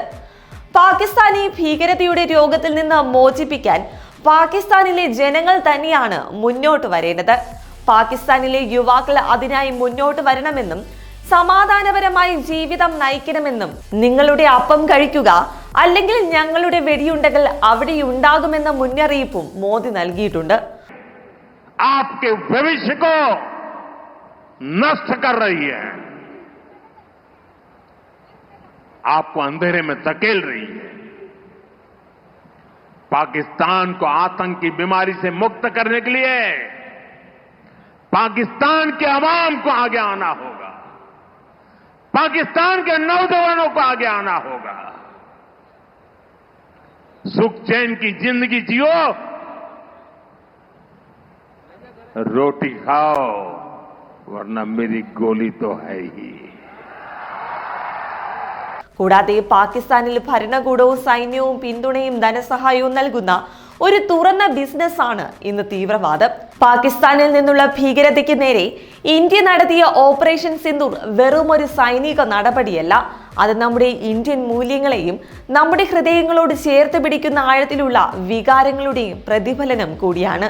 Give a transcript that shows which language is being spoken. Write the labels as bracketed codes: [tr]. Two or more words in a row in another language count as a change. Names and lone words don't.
[ml] പാകിസ്ഥാനെ ഭീകരതയുടെ രോഗത്തിൽ നിന്ന് മോചിപ്പിക്കാൻ പാകിസ്ഥാനിലെ ജനങ്ങൾ തന്നെയാണ് മുന്നോട്ട് വരേണ്ടത്. പാകിസ്ഥാനിലെ യുവാക്കൾ അതിനായി മുന്നോട്ട് വരണമെന്നും സമാധാനപരമായി ജീവിതം നയിക്കണമെന്നും നിങ്ങളുടെ അപ്പം കഴിക്കുക, അല്ലെങ്കിൽ ഞങ്ങളുടെ വെടിയുണ്ടകൾ അവിടെയുണ്ടാകുമെന്ന മുന്നറിയിപ്പും മോദി നൽകിയിട്ടുണ്ട്. [hi] आपके भविष्य को नष्ट कर रही है, आपको अंधेरे में धकेल रही है. पाकिस्तान को आतंक की बीमारी से मुक्त करने के लिए पाकिस्तान के अवाम को आगे आना होगा, पाकिस्तान के नौजवानों को आगे आना होगा. सुख चैन की जिंदगी जियो, रोटी खाओ, वरना मेरी गोली तो है ही. [ml] കൂടാതെ പാകിസ്ഥാനിൽ ഭരണകൂടവും സൈന്യവും പിന്തുണയും ധനസഹായവും നൽകുന്ന ഒരു തുറന്ന ബിസിനസ്സാണ് ഇന്ന് തീവ്രവാദം. പാകിസ്ഥാനിൽ നിന്നുള്ള ഭീകരതയ്ക്ക് നേരെ ഇന്ത്യ നടത്തിയ ഓപ്പറേഷൻ സിന്ദൂർ വെറും ഒരു സൈനിക നടപടിയല്ല, അത് നമ്മുടെ ഇന്ത്യൻ മൂല്യങ്ങളെയും നമ്മുടെ ഹൃദയങ്ങളോട് ചേർത്ത് പിടിക്കുന്ന ആഴത്തിലുള്ള വികാരങ്ങളുടെയും പ്രതിഫലനം കൂടിയാണ്.